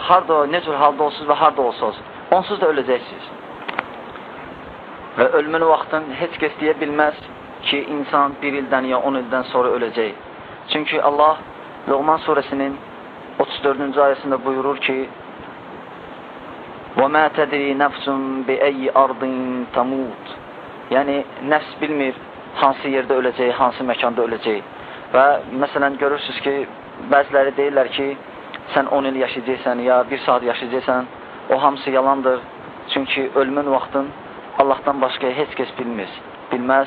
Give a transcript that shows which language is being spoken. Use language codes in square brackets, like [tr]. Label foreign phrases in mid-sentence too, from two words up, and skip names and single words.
[az] Harada, nə cür halda olsunuz və harada olsunuz? Onsuz da öləcəksiniz. Və ölümün vaxtın heç kəs deyə bilməz ki, insan bir ildən ya 10 ildən sonra öləcək. Çünki Allah Luqman surəsinin 34-cü ayəsində buyurur ki, [ar] وَمَا تَدْرِي نَفْسٌ بِأَيِّ أَرْضٍ تَمُوتُ. [az] Yəni, nəfs bilmir hansı yerdə öləcək, hansı məkanda öləcək. Və məsələn, görürsünüz ki, bəziləri deyirlər ki, sən 10 il yaşayacaqsan, ya 1 saat yaşayacaqsan, o hamısı yalandır. Çünki ölümün vaxtın Allahdan başqa heç kəs bilməz.